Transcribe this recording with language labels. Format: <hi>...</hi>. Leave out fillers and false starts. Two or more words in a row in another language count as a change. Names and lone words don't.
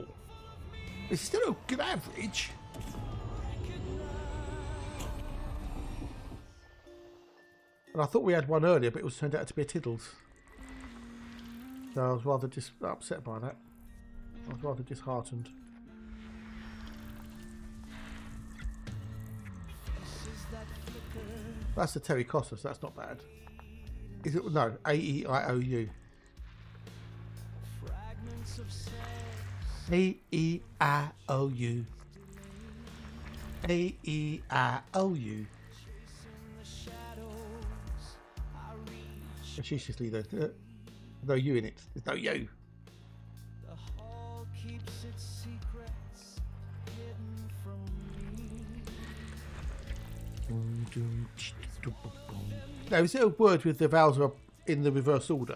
<en>It's still a good average. And I thought we had one earlier, but it was turned out to be a Tiddles. So I was rather just upset by that. I was rather disheartened. That's the Terry Costas, that's not bad. Is it? No, A-E-I-O-U. A-E-I-O-U. A-E-I-O-U. Facetiously though, no you in it. There's no you. Now, is there a word with the vowels are in the reverse order?</en>